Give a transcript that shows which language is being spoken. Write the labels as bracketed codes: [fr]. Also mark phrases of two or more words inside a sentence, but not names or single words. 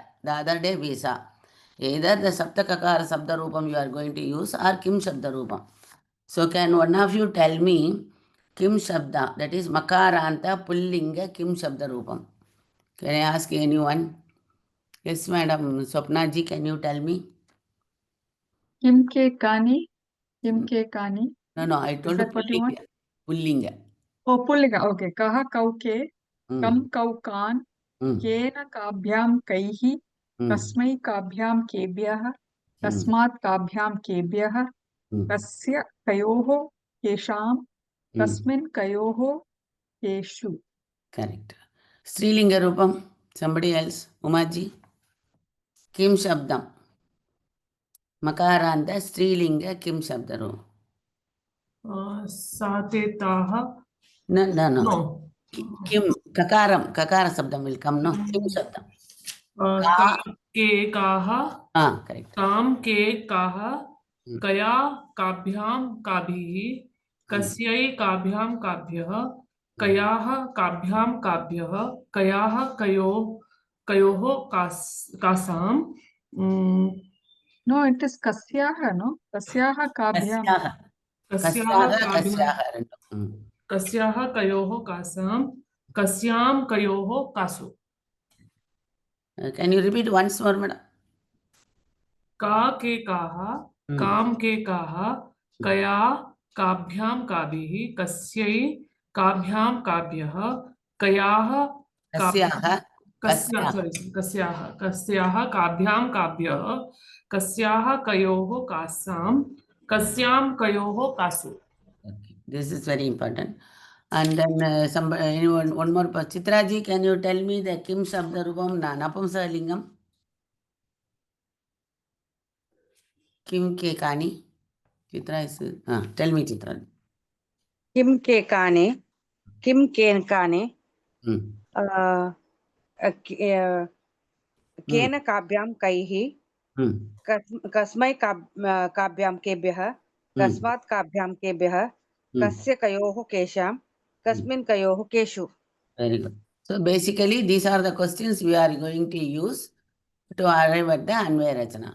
[en] The other day we saw. Either the [sa] सप्तककार शब्द रूपम् [en] you are going to use or [sa] किम् शब्द रूपम्. [en] So can one of you tell me [sa] किम् शब्द, [en] that is [sa] मकारान्त पुल्लिङ्ग किम् शब्द रूपम्? [en] Can I ask anyone? Yes, madam. Swapna ji, can you tell me? [sa] किम् के कानि? किम् के कानि? [en] No, I Is told that what you want? Pullinga. [sa] Oh, pullinga. Okay. कः कौके, कम् Mm. कौकान्, Mm. केन काभ्याम् कैः, Mm. कस्मै काभ्याम् केभ्यः, Mm. तस्मात् काभ्याम् केभ्यः, Mm. कस्य कयोः केषाम्, Mm. कस्मिन् कयोः केषु. Correct. स्त्रीलिङ्ग रूपम्. [en] Somebody else. Umaji. [sa] किम् शब्दम्. मकारान्त स्त्रीलिङ्ग किम् शब्दरु. Satetaha. [en] No. No. [sa] किम् ककारम्. ककार शब्दम् [en] will come. [sa] No. किम् शब्दम्. के काहा. [en] Correct. [sa] काम के काहा. कया काभ्याम काभिः. कस्यै काभ्याम काभ्यः. कयाः काभ्याम काभ्यः. कयाः कयोः कासाम. [en] No, it is kasyaha, no? [sa] कस्याः काभ्याम्. कस्याः कयोः कासाम. कस्याम कयोः कासु. [en] Can you repeat once more, madam? [sa] का के काहा. काम के काहा. कया काभ्याम काभिः. कस्यै काभ्याम काभ्यः. कयाः कस्याः काभ्याम काभ्यः. कस्याः कयोः कासाम. कस्याम कयोः कासु. [en] This is very important. And then anyone, one more. Chitra ji, can you tell me the [sa] किम् शब्द रूपम् नपुंसकलिङ्गम्? किम् के कानि? [en] Chitra is, tell me, Chitra. [sa] किम् के कानि, किम् के कानि, केन काभ्याम् कैः, कस्मै काभ्याम् केभ्यः, कस्मात् काभ्याम् केभ्यः, कस्य कयोः केषाम्, कस्मिन् कयोः केषु. [en] Very good. So basically, these are the questions we are going to use to arrive at the [sa] अन्वय रचना.